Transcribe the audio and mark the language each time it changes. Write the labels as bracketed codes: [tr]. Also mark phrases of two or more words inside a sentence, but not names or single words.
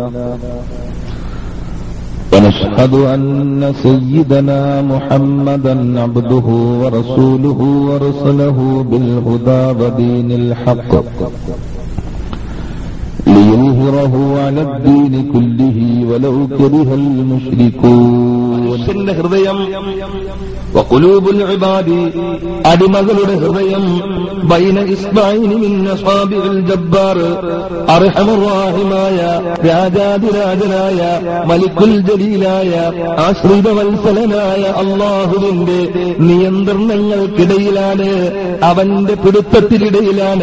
[ar] ونشهد أن سيدنا محمدا عبده ورسوله ورسله بالهدى ودين الحق ليظهره على الدين كله ولو كره المشركون. [ml] ഹൃദയം [ar] وقلوب العباد [ml] അടിമകളുടെ ഹൃദയം [ar] بين إصبعين من أصابع الجبار أرحم الرحيم [ml] രാജാധിരാജനായ [ar] ملك الجليل [ml] ആശ്രിത വത്സലനായ അല്ലാഹുവിന്റെ നിയന്ത്രണങ്ങൾക്കിടയിലാണ്, അവന്റെ പിടുത്തത്തിനിടയിലാണ്.